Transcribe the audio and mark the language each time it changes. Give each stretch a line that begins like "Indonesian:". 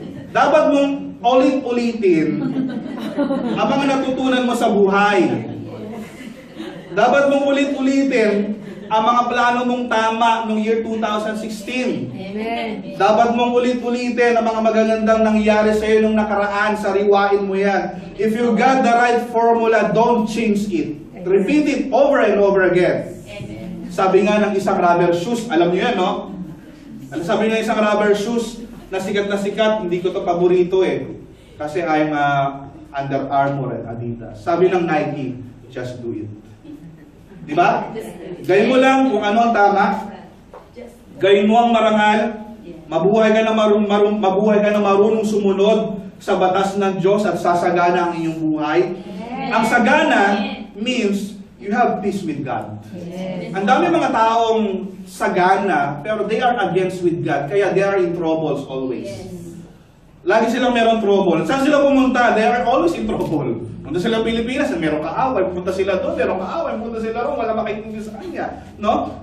Filipino: Dapat mong ulit-ulitin ang mga natutunan mo sa buhay. Dapat mong ulit-ulitin ang mga plano mong tama noong year 2016. Amen. Dapat mong ulit-ulitin ang mga magagandang nangyari sa iyo nung nakaraan, sariwain mo yan.
English: If you got the right formula, don't change it. Repeat it over and over again.
Filipino: Sabi nga ng isang rubber shoes, alam niyo yan, no? Sabi nga isang rubber shoes na sikat, hindi ko to paborito eh.
English: Kasi I'm Under Armour and Adidas.
Filipino: Sabi ng
English: Nike, just do it. Di ba?
Filipino: Gawin mo lang kung ano ang tama. Gawin mo ang marangal. Mabuhay ka na marunong sumunod sa batas ng Diyos at sasagana ang iyong buhay. Ang sagana
English: means you have peace with God.
Filipino: Ang dami mga taong sagana, pero
English: they are against with God.
Filipino: Kaya
English: they are in troubles always.
Filipino: Lagi silang meron trouble. Saan sila pumunta?
English: They are always in trouble.
Filipino: Punta sila Pilipinas, meron kaaway. Pumunta sila doon, meron kaaway. Pumunta sila roon, wala makikita sa kanya. No?